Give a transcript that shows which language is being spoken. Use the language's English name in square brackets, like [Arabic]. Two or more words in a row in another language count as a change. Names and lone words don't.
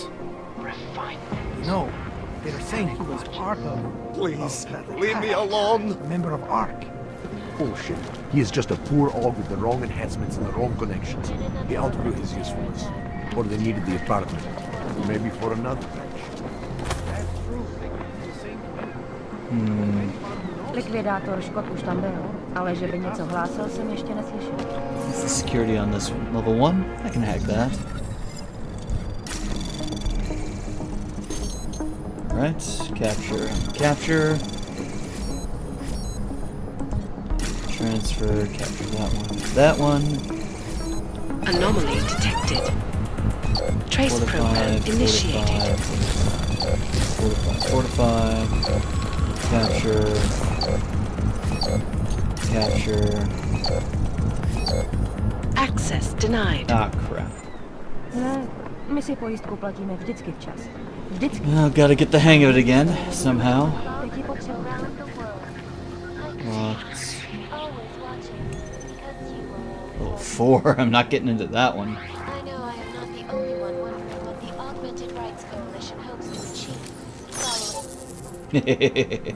[English] No, they're saying he was part of... Please, leave me alone! A member of ARC. Bullshit. He is just a poor og with the wrong enhancements and the wrong connections. He outgrew his usefulness. Or they needed the apartment. Maybe for another match. [Czech] Likvidátor Škot už tam byl, ale že by něco hlásil, jsem ještě neslyšel. [English] What's the security on this one? Level 1? I can hack that. Alright, capture. Capture. Transfer, capture that one. That one. Anomaly detected. Trace program initiated. Fortify. Capture. Capture. Access denied. Ah, crap. [Czech] Ne, my si pojistku platíme vždycky včas. Vždycky. [English] Oh, gotta get the hang of it again, somehow. What? Level 4, I'm not getting into that one. I know I am not the only one wondering what the Augmented Rights Coalition hopes to achieve.